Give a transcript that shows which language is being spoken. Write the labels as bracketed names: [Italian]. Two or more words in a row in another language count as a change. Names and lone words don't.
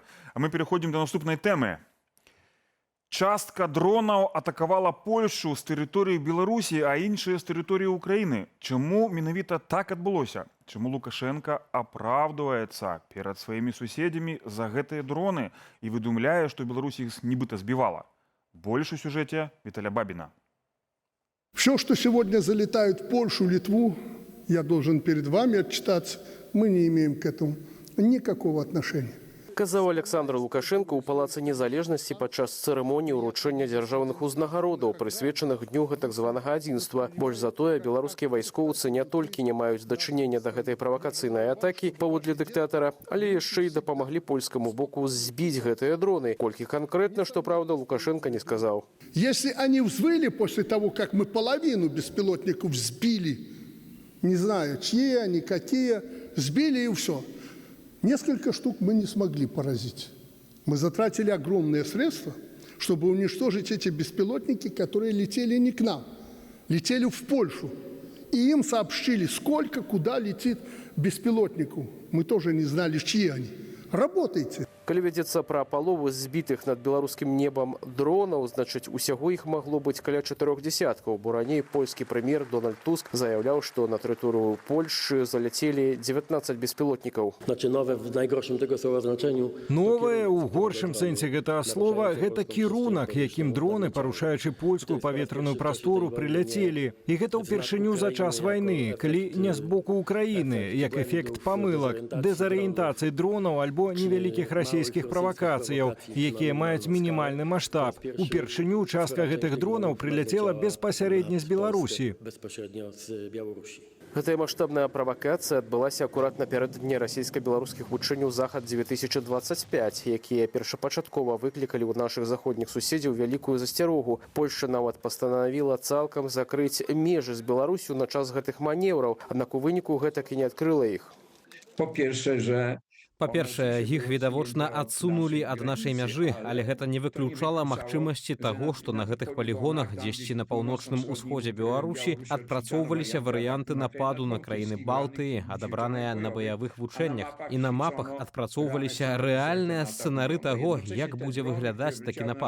[Belarusian] А мы пераходзім да наступнай тэмы. Частка дронаў атакавала Польшчу з тэрыторыі Беларусі, а іншыя з тэрыторыі Украіны. Чаму менавіта так адбылося? Чаму Лукашенка апраўдваецца перад сваімі суседзямі за гэтыя дроны і выдумляе, што Беларусь іх нібыта збівала? Больш у сюжэце Віталя Бабіна. [Russian] Все, что сегодня залетает в Польшу, Литву, я должен перед вами отчитаться, мы не имеем к этому никакого отношения. [Belarusian] Казаў Александр Лукашенко ў Палацы Незалежнасці падчас цырымоніі ўручэння дзяржаўных узнагародаў, прысвечаных дню гэтак званага адзінства. Больш за тое, беларускія вайскоўцы не толькі не маюць дачынення да гэтай правакацыйнай атакі паводле дыктатара, але яшчэ і дапамаглі польскаму боку збіць гэтыя дроны. Колькі канкрэтна, што праўда, Лукашенко не сказаў. [Russian] Если они взвыли после того, как мы половину беспилотников сбили, не знаю, чьи они, какие, сбили и все. Несколько штук мы не смогли поразить. Мы затратили огромные средства, чтобы уничтожить эти беспилотники, которые летели не к нам, летели в Польшу. И им сообщили, сколько, куда летит беспилотников. Мы тоже не знали, чьи они. Работайте. [Belarusian] Калі вядзецца пра палову збітых над беларускім небам дронаў, значыць, усяго іх магло быць каля 4 десяткаў, бо раней польскі прэм'ер Дональд Туск заяўляў, што на тэрыторыю Польшчы заляцелі 19 беспілотнікаў. [Polish] Znaczy nowe w najgorszym tego słowa znaczeniu. [Belarusian] Новае ў горшым сэнсе гэтага слова гэта кірунак, якім дроны, парушаючы польскую паветраную прастору, прыляцелі. І гэта ўпершыню за час вайны, калі не з боку Украіны, як эфект памылак, дэзарыентацыі дронаў альбо невялікіх расійскіх правакацыяў, якія маюць мінімальны маштаб. Упершыню частка гэтых дронаў прыляцела беспасярэдне з Беларусі. [Polish] Bezpośrednio z Białorusi. [Belarusian] Гэтая маштабная правакацыя адбылася акурат напярэдадні расійска-беларускіх вучэнняў «Захад-2025», якія першапачаткова выклікалі ў нашых заходніх суседзяў вялікую засцярогу. Польшча нават пастанавіла цалкам закрыць межы з Беларусю на час гэтых манеўраў, аднак у выніку гэтак і не адкрыла іх. [Polish] Po pierwsze, że [Belarusian] Па-першае, іх відавочна адсунулі ад нашай мяжы, але гэта не выключала магчымасці таго, што на гэтых палігонах дзесьці на паўночным усходзе Беларусі адпрацоўваліся варыянты нападу на краіны Балтыі, адабраныя на баявых вучэннях, і на мапах адпрацоўваліся рэальныя сцэнары таго, як будзе выглядаць такі напад.